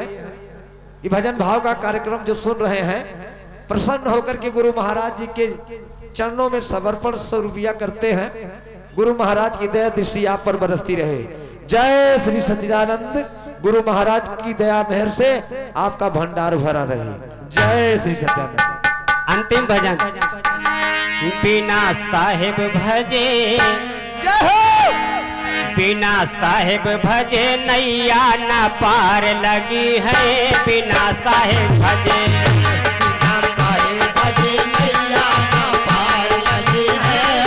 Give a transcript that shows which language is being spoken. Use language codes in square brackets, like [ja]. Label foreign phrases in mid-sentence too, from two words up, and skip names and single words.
[hi] ये भजन भाव का कार्यक्रम जो सुन रहे हैं, प्रसन्न होकर के गुरु महाराज जी के चरणों में समर्पण 100 रुपया करते हैं। गुरु महाराज की दया दृष्टि आप पर बरसती रहे। जय श्री सच्चिदानंद। गुरु महाराज की दया मेहर से आपका भंडार भरा रहे। जय श्री सच्चिदानंद। अंतिम भजन बिना साहेब भजे, बिना साहेब भजे नैया न पार लगी है। बिना साहेब भजे, बिना साहेब भजे नैया न पार लगी है।